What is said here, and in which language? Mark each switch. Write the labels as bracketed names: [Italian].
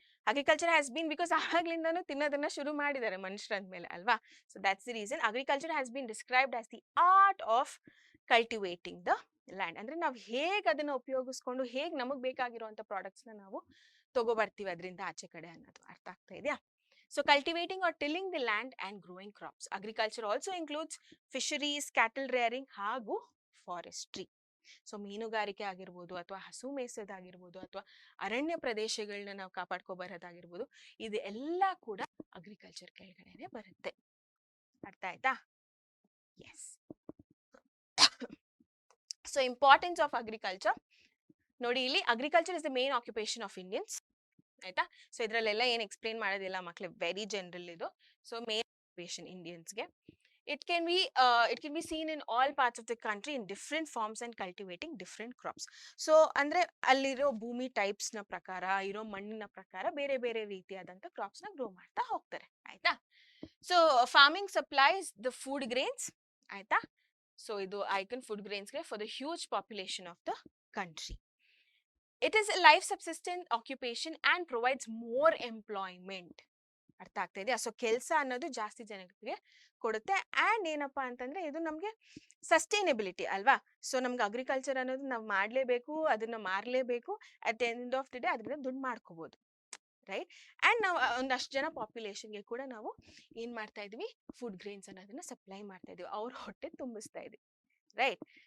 [English] agriculture has been, [Kannada] because ಆವಾಗ್ಲಿಂದನೂ ತಿನ್ನೋದನ್ನ ಶುರು ಮಾಡಿದ್ದಾರೆ ಮನುಷ್ಯರಂದ ಮೇಲೆ ಅಲ್ವಾ. [English] So that's the reason agriculture has been described as the art of cultivating the land. [Kannada] ಅಂದ್ರೆ ನಾವು ಹೇಗೆ ಅದನ್ನ ಉಪಯೋಗಿಸ್ಕೊಂಡು ಹೇಗೆ ನಮಗ್ ಬೇಕಾಗಿರುವಂತ ಪ್ರಾಡಕ್ಟ್ಸ್ ನ ನಾವು ತಗೋಬರ್ತೀವಿ ಅದರಿಂದ ಆಚೆ ಕಡೆ ಅನ್ನೋದು. ಅರ್ಥ ಆಗ್ತಾ ಇದೆಯಾ? [English] So cultivating or tilling the land and growing crops. Agriculture also includes fisheries, cattle rearing ಹಾಗೂ forestry. [Kannada] ಸೊ ಮೀನುಗಾರಿಕೆ ಆಗಿರ್ಬೋದು ಅಥವಾ ಹಸು ಮೇಯಿಸೋದಾಗಿರ್ಬೋದು ಅಥವಾ ಅರಣ್ಯ ಪ್ರದೇಶಗಳನ್ನ ನಾವು ಕಾಪಾಡ್ಕೊ ಬರೋದಾಗಿರ್ಬೋದು, ಇದು ಎಲ್ಲ ಕೂಡ ಅಗ್ರಿಕಲ್ಚರ್ ಕೆಳಗಡೆನೆ ಬರುತ್ತೆ. ಅರ್ಥ ಆಯ್ತಾ? S. [English] so importance of agriculture [Kannada] ನೋಡಿ, ಇಲ್ಲಿ [English] Agriculture is the main occupation of Indians ಆಯ್ತಾ. [Kannada] ಸೊ ಇದ್ರಲ್ಲೆಲ್ಲ ಏನ್ ಎಕ್ಸ್ಪ್ಲೇನ್ ಮಾಡೋದಿಲ್ಲ ಮಕ್ಳು, ವೆರಿ ಜನರಲ್ ಇದು. So main occupation ಇಂಡಿಯನ್ಸ್ಗೆ. [English] It can be seen in all parts of the country in different forms and cultivating different crops. [Kannada] So ಅಂದ್ರೆ ಅಲ್ಲಿರೋ ಭೂಮಿ types ನ ಪ್ರಕಾರ, ಇರೋ ಮಣ್ಣಿನ ಪ್ರಕಾರ ಬೇರೆ ಬೇರೆ ರೀತಿಯಾದಂತ ಕ್ರಾಪ್ಸ್ ನ ಗ್ರೋ ಮಾಡ್ತಾ ಹೋಗ್ತಾರೆ ಆಯ್ತಾ. [English] So farming supplies the food grains ಆಯ್ತಾ. So ಇದು ಐಕನ್ ಫುಡ್ ಗ್ರೇನ್ಸ್ಗೆ for the huge population of the country. It is a life subsistent occupation and provides more employment. [Kannada] ಅರ್ಥ ಆಗ್ತಾ ಇದೆಯಾ? ಸೊ ಕೆಲಸ ಅನ್ನೋದು ಜಾಸ್ತಿ ಜನಗಳಿಗೆ ಕೊಡುತ್ತೆ. ಆ್ಯಂಡ್ ಏನಪ್ಪಾ ಅಂತಂದ್ರೆ ಇದು ನಮಗೆ ಸಸ್ಟೈನಬಿಲಿಟಿ ಅಲ್ವಾ. ಸೊ ನಮ್ಗೆ ಅಗ್ರಿಕಲ್ಚರ್ ಅನ್ನೋದು ನಾವು ಮಾಡಲೇಬೇಕು, ಅದನ್ನ ಮಾರಲೇಬೇಕು. [English] at the end of the day [Kannada] ಅದರಿಂದ ದುಡ್ಡು ಮಾಡ್ಕೋಬಹುದು. ರೈಟ್? ಆ್ಯಂಡ್ ನಾವು ಒಂದಷ್ಟು ಜನ ಪಾಪ್ಯುಲೇಷನ್ಗೆ ಕೂಡ ನಾವು ಏನ್ ಮಾಡ್ತಾ ಇದೀವಿ, ಫುಡ್ ಗ್ರೇನ್ಸ್ ಅನ್ನೋದನ್ನ ಸಪ್ಲೈ ಮಾಡ್ತಾ ಇದೀವಿ, ಅವ್ರ ಹೊಟ್ಟೆ ತುಂಬಿಸ್ತಾ ಇದೀವಿ. ರೈಟ್?